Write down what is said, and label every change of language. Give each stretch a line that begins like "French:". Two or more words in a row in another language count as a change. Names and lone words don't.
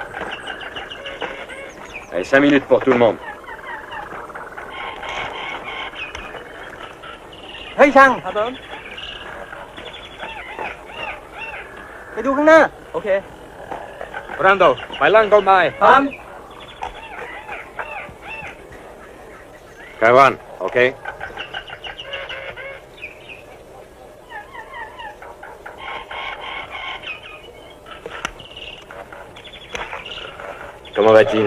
French: Allez, 5 minutes pour tout le monde.
Thai: เฮ้ยช่างครับผมไปดูข้างหน้า โอเค Brando, ไปล่างต้นไม้ พร้อม
French: Cavan, ok? Comment va-t-il?